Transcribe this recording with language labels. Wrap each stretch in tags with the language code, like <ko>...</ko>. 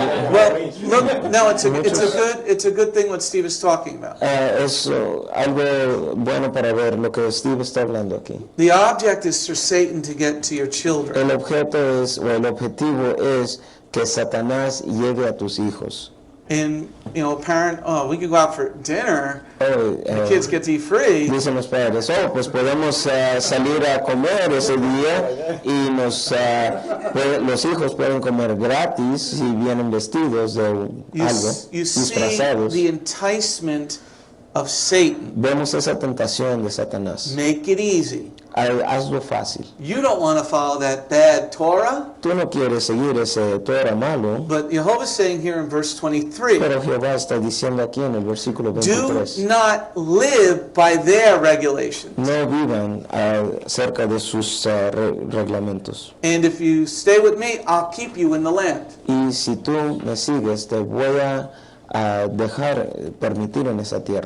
<en>Well, look, no, it's a good thing what Steve is talking about.</en> <es>Es algo bueno para ver lo que Steve está hablando aquí.</es> <en>The object is for Satan to get to your children.</en> <es>El objetivo es que Satanás llegue a tus hijos.</es> <en>And, you know, a parent, we could go out for dinner, the kids get to eat free.</en> <es>Dicen los padres, pues podemos salir a comer ese día y los hijos pueden comer gratis si vienen vestidos de algo,</es> <en>You see</en> <es>disfrazados.</es> <en>the enticement of Satan.</en> <es>Vemos esa tentación de Satanás.</es> <en>Make it easy.</en> <es>Hazlo fácil.</es> <en>You don't want to follow that bad Torah,</en> <es>Tú no quieres seguir ese Torah malo,</es> <en>but Jehovah's saying here in verse 23,</en> <es>pero Jehová está diciendo aquí en el versículo</es> <en>do</en> <es>23,</es> <en>not live by their regulations.</en> <es>no vivan cerca de sus reglamentos.</es> <en>And if you stay with me, I'll keep you in the land.</en> <es>Y si tú me sigues, te voy a permitir en esa tierra.</es>